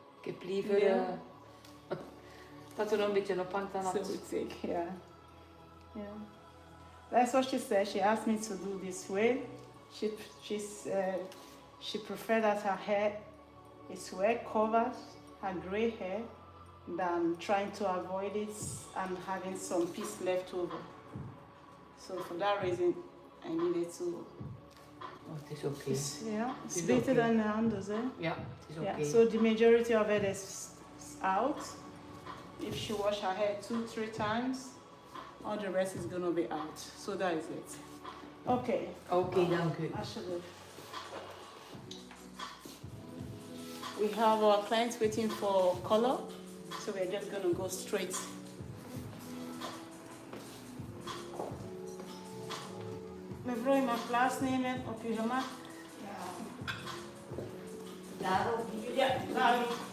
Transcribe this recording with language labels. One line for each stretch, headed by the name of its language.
Dutch: Ik heb liever dat er nog een beetje op hangt dan So dat.
English: we take, yeah. That's what she said. She asked me to do this way. She preferred that her hair is well covered, her gray hair, than trying to avoid it and having some piece left over. So for that reason, I needed to.
Dutch: Oh, het is oké.
English: It's better than the others, eh?
Dutch: Ja, het is oké. Yeah.
English: So the majority of it is out. If she wash her hair 2-3 times, all the rest is gonna be out. So that is it. Okay.
Dutch: Oké, dank u. Alsjeblieft.
English: We have our clients waiting for color, so we're just gonna go straight.
Dutch: Mevrouw, je mag plaatsnemen op je gemak. Daarop? Ja, daarop.